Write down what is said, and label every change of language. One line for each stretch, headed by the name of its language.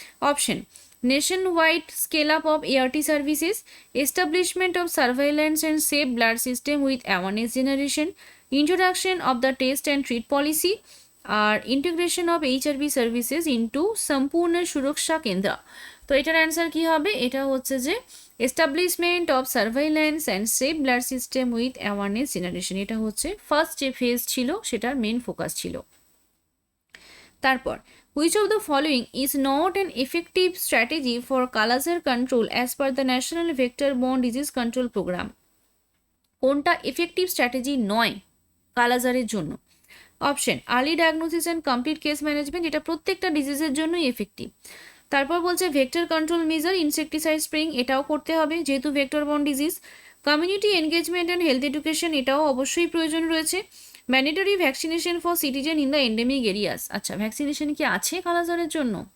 English: Option, nationwide scale up of ART services, establishment of surveillance and safe blood system with awareness generation, introduction of the test and treat policy, আর integration of HRB services into Sampoorna Suraksha Kendra.
Bangla: তো এটার answer কি হবে? এটা হচ্ছে যে
English: establishment of surveillance and safe blood system with awareness generation,
Bangla: এটা হচ্ছে ফার্স্ট যে ফেজ ছিল সেটার মেন ফোকাস ছিল।
English: তারপর, which of the following is not an effective strategy for kala azar control as per the National Vector-Borne Disease Control Program,
Bangla: কোনটা effective strategy নয় কালাজারের জন্য? Option,
English: early diagnosis and complete case management,
Bangla: এটা প্রত্যেকটা ডিজিজের জন্যই এফেক্টিভ। তারপর বলছে vector control measure, insecticide spraying, এটাও করতে হবে যেহেতু vector borne disease.
English: community engagement and health education,
Bangla: এটাও অবশ্যই প্রয়োজন রয়েছে।
English: mandatory vaccination for citizen in the endemic areas,
Bangla: আচ্ছা ভ্যাকসিনেশন কি আছে কালাজারের জন্য?